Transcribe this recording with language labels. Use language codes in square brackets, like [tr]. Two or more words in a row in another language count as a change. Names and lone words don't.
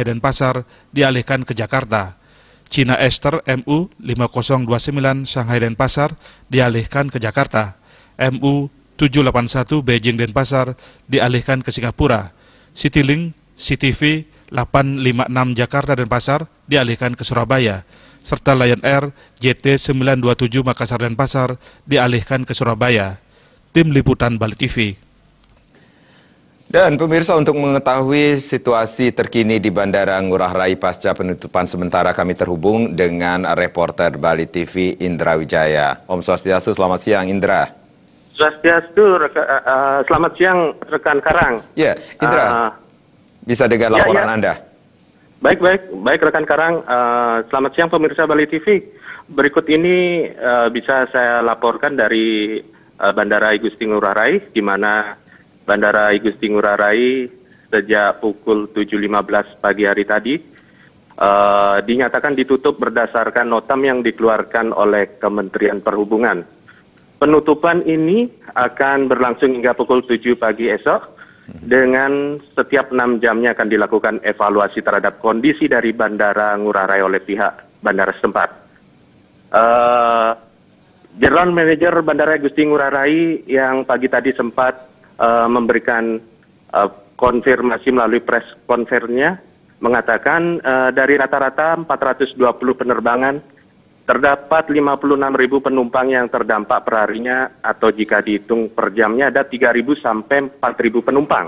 [id] Denpasar dialihkan ke Jakarta, China Eastern MU 5029 Shanghai Denpasar dialihkan ke Jakarta, MU 781 Beijing Denpasar dialihkan ke Singapura, Citylink CTV 856 Jakarta Denpasar dialihkan ke Surabaya, serta Lion Air JT 927 Makassar Denpasar dialihkan ke Surabaya. Tim Liputan Bali TV. Dan pemirsa, untuk mengetahui situasi terkini di Bandara Ngurah Rai pasca penutupan sementara, kami terhubung dengan reporter Bali TV Indra Wijaya. Om Swastiastu, selamat siang Indra. Swastiastu, selamat siang rekan Karang. Ya, Indra. Bisa dengar laporan Anda? Baik rekan Karang. Selamat siang pemirsa Bali TV. Berikut ini bisa saya laporkan dari Bandara I Gusti Ngurah Rai, di mana Bandara I Gusti Ngurah Rai sejak pukul 7.15 pagi hari tadi dinyatakan ditutup berdasarkan notam yang dikeluarkan oleh Kementerian Perhubungan. Penutupan ini akan berlangsung hingga pukul 7 pagi esok. Dengan setiap 6 jamnya akan dilakukan evaluasi terhadap kondisi dari Bandara Ngurah Rai oleh pihak bandara setempat. [en] General Manager [id] Bandara Gusti Ngurah Rai yang pagi tadi sempat memberikan konfirmasi melalui [en] press conference- [id] nya mengatakan dari rata-rata 420 penerbangan terdapat 56.000 penumpang yang terdampak per harinya, atau jika dihitung per jamnya ada 3.000 sampai 4.000 penumpang.